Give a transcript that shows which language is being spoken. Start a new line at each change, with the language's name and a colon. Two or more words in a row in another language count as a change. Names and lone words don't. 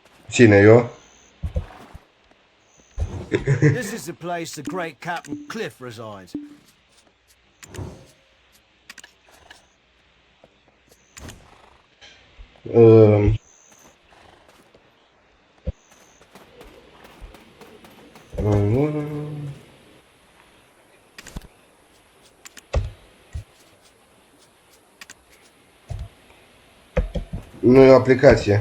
Romanian: Cine, eu?
English: This is the place the great Captain Cliff resides.
Romanian: Nu e o aplicație.